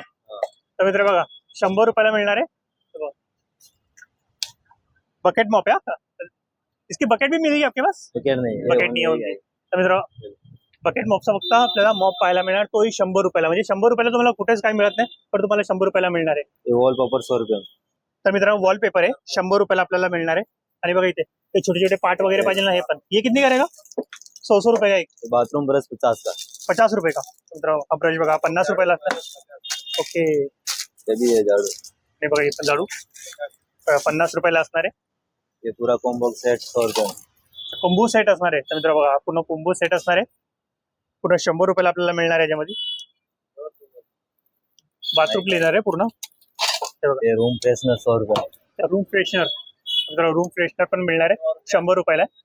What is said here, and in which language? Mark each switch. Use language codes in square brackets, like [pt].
[mr] तर मित्र बघा 100 रुपयाला मिळणार आहे। [hi] बकेट मॉप है, इसकी बकेट भी मिलेगी आपके पास। बकेट नहीं होगी। [mr] तर मित्र बकेट मॉपचा फक्त आपल्याला मॉप पाहायला मिळणार, तोही 100 रुपयाला, म्हणजे 100 रुपयाला तुम्हाला कुठेच काही मिळत नाही पण तुम्हाला 100 रुपयाला मिळणार आहे। [hi] वॉलपेपर 100 रुपये। [mr] तर मित्रांनो वॉलपेपर आहे 100 रुपयाला आपल्याला मिळणार आहे। आणि बघा इथे ते छोटे छोटे पार्ट वगैरे पाहिजे ना, हे पण [hi] ये कितनी करेगा 100 रुपये का एक। बाथरूम ब्रश 50 का 50 रुपये का। [mr] मित्रांनो हा ब्रश बघा 50 रुपयाला असणार ओके। हे बघा हे पण झाडू 50 रुपयाला असणार आहे। [hi] ये पूरा कॉम्बो सेट 100 रुपये। [mr] कोंबू सेट असणार आहे। तर मित्रांनो बघा पूर्ण कोंबू सेट असणार आहे, पूर्ण 100 रुपयाला आपल्याला मिळणार आहे। याच्यामध्ये बाथरूम क्लीनर आहे पूर्ण। [hi] ये रूम फ्रेशनर 100 रुपये। [mr] रूम फ्रेशनर, रूम फ्रेशनर पण मिळणार आहे 100 रुपयाला।